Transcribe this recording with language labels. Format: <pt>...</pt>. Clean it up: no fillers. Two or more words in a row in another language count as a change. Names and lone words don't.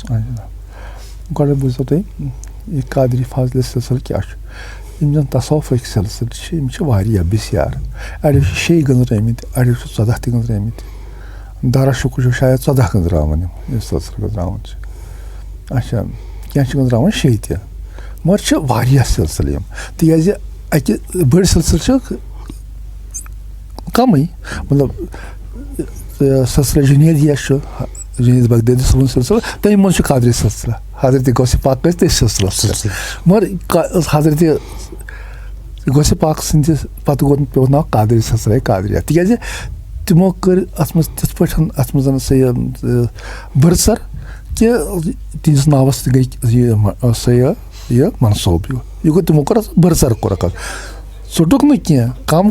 <ks>گۄڈَے بوٗزِو تُہۍ یہِ قادری فاضلہِ سِلسِلہٕ کیٛاہ چھُ یِم زَن تصوفٕکۍ سِلسِلہٕ چھِ یِم چھِ واریاہ بِسیار اَڑیو چھِ 6 گٔنٛزرٲمٕتۍ اَڑیو چھِ 14 تہِ گٔنٛزرٲمٕتۍ دارا شُکُر چھُ شاید 14 گٔنٛزراوان یِم سلسلہٕ گٔنٛزراوان چھِ اچھا کینٛہہ چھِ گٔنٛزراوان 6 تہِ مگر چھِ واریاہ سلسلہٕ یِم تِکیٛازِ اَکہِ بٔڑۍ سلسلہٕ چھِ کَمٕے مطلب سلسلہ جُنیدیہ چھُ جُنید بغدادی صٲبُن سلسلہٕ تَمہِ منٛز چھُ قادری سلسلہ حضرت غوثِ پاک ٲسۍ تٔتھۍ سلسلس مگر حضرت غوثِ پاک سٕنٛدِ پتہٕ پیوٚو ناو قادری سلسلہ قادریہ تِکیٛازِ تِمو کٔر اَتھ منٛز تِتھ پٲٹھۍ اَتھ منٛز سا یہِ بٔرسر کہِ تِہنٛدِس ناوَس تہِ گٔے سا یہِ منسوب یہِ گوٚو تِمو کوٚر اَتھ بٔرسر کوٚرُکھ اَتھ ژوٚٹُکھ نہٕ کینٛہہ کَم</ks>